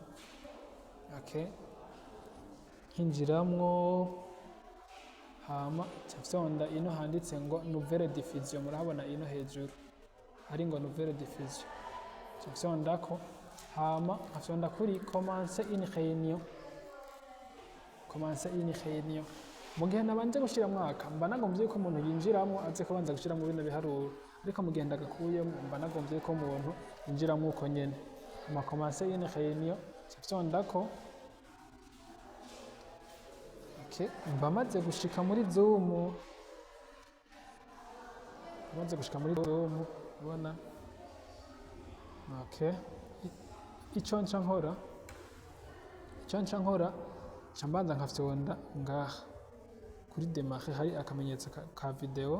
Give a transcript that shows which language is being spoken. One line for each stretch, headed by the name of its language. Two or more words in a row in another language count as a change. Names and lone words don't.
Rundi: Okay, hinjiramwo hama cyafyonda ino handitse ngo
French: nouvelle diffusion.
Rundi: Murahabona ino hejuru hari ngo
French: nouvelle diffusion.
Rundi: Cyafyonda ko hama afyonda kuri
French: commencer une réunion.
Rundi: Mu gihe nabanje gushira mwaka mba nagomvye ko umuntu yinjiramo aze kubanza gushira mu bino biharuro, ariko mu gihe ndagakuyemo mba nagomvye ko umuntu yinjiramo uko nyene. Hama
French: commencer une réunion
Rundi: cyafyonda ko. Okay, mba maze gushika muri Zoom. Ubona. Okay, ico nca nkora cambanza nkafyonda ngaha kuri démarrer hari akamenyetso ka video.